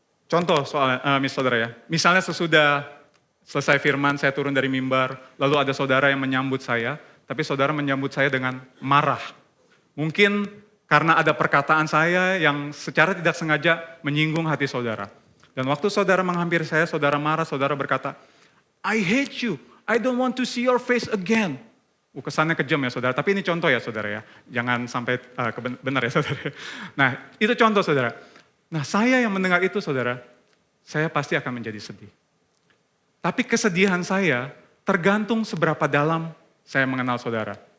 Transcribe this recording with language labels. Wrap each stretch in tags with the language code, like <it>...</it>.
<id>Contoh saudara ya, misalnya sesudah selesai firman, saya turun dari mimbar, lalu ada saudara yang menyambut saya, tapi saudara menyambut saya dengan marah. Mungkin karena ada perkataan saya yang secara tidak sengaja menyinggung hati saudara. Dan waktu saudara menghampiri saya, saudara marah, saudara berkata,</id> <en>I hate you, I don't want to see your face again.</en> <id>Kesannya kejam ya saudara, tapi ini contoh ya saudara ya. Jangan sampai benar ya saudara. Nah itu contoh saudara. Nah saya yang mendengar itu saudara, saya pasti akan menjadi sedih. Tapi kesedihan saya tergantung seberapa dalam saya mengenal saudara.</id>